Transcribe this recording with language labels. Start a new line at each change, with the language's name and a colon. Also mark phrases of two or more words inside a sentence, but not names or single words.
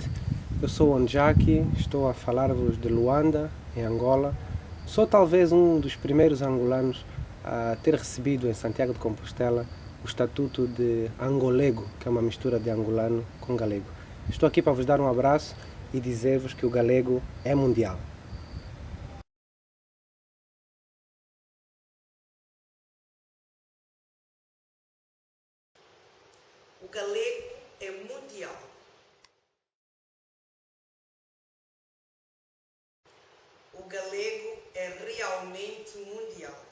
Portuguese: Eu sou Onjaki, estou a falar-vos de Luanda, em Angola. Sou talvez um dos primeiros angolanos a ter recebido em Santiago de Compostela o estatuto de angolego, que é uma mistura de angolano com galego. Estou aqui para vos dar um abraço e dizer-vos que o galego é mundial. O galego é mundial. O galego é realmente mundial.